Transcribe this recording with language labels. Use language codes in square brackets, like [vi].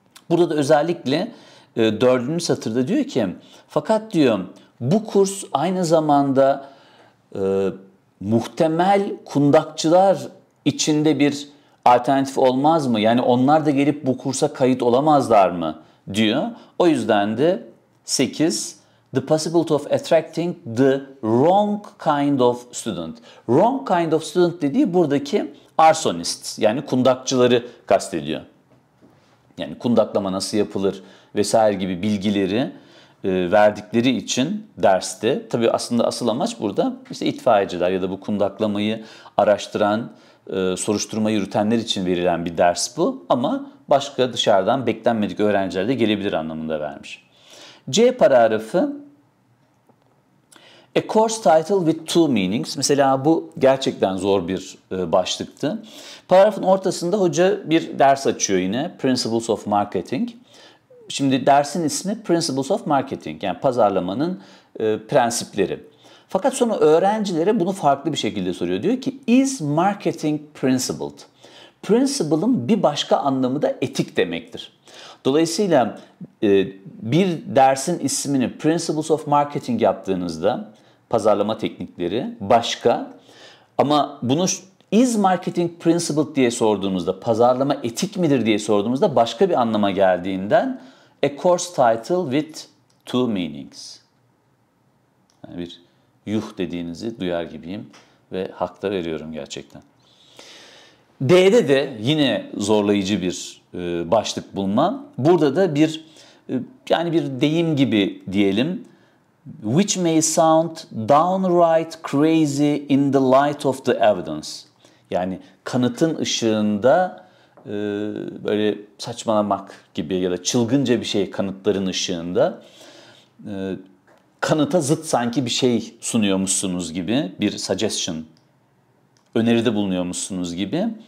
[tr] Burada da özellikle 4. satırda diyor ki, fakat diyor bu kurs aynı zamanda muhtemel kundakçılar içinde bir alternatif olmaz mı? Yani onlar da gelip bu kursa kayıt olamazlar mı? Diyor. O yüzden de [en] 8, the possibility of attracting the wrong kind of student. Wrong kind of student [tr] dediği buradaki arsonists, yani kundakçıları kastediyor. Yani kundaklama nasıl yapılır vesaire gibi bilgileri verdikleri için derste, tabii aslında asıl amaç burada işte itfaiyeciler ya da bu kundaklamayı araştıran soruşturma yürütenler için verilen bir ders bu. Ama başka dışarıdan beklenmedik öğrenciler de gelebilir anlamında vermiş. C paragrafı. [en] A course title with two meanings. [tr] Mesela bu gerçekten zor bir başlıktı. Paragrafın ortasında hoca bir ders açıyor yine. [en] Principles of Marketing. [tr] Şimdi dersin ismi Principles of Marketing. Yani pazarlamanın prensipleri. Fakat sonra öğrencilere bunu farklı bir şekilde soruyor. Diyor ki, [en] is marketing principled? [tr] Principle'ın bir başka anlamı da etik demektir. Dolayısıyla bir dersin ismini Principles of Marketing yaptığınızda pazarlama teknikleri başka, ama bunu [en] is marketing principled [tr] diye sorduğunuzda, pazarlama etik midir diye sorduğumuzda başka bir anlama geldiğinden [en] a course title with two meanings. [tr] Yani bir yuh dediğinizi duyar gibiyim ve hak da veriyorum gerçekten. D'de de yine zorlayıcı bir başlık bulma. Burada da bir yani bir deyim gibi diyelim. [en] Which may sound downright crazy in the light of the evidence. [tr] Yani kanıtın ışığında böyle saçmalamak gibi ya da çılgınca bir şey kanıtların ışığında kanıta zıt sanki bir şey sunuyormuşsunuz gibi bir suggestion, öneride bulunuyormuşsunuz gibi.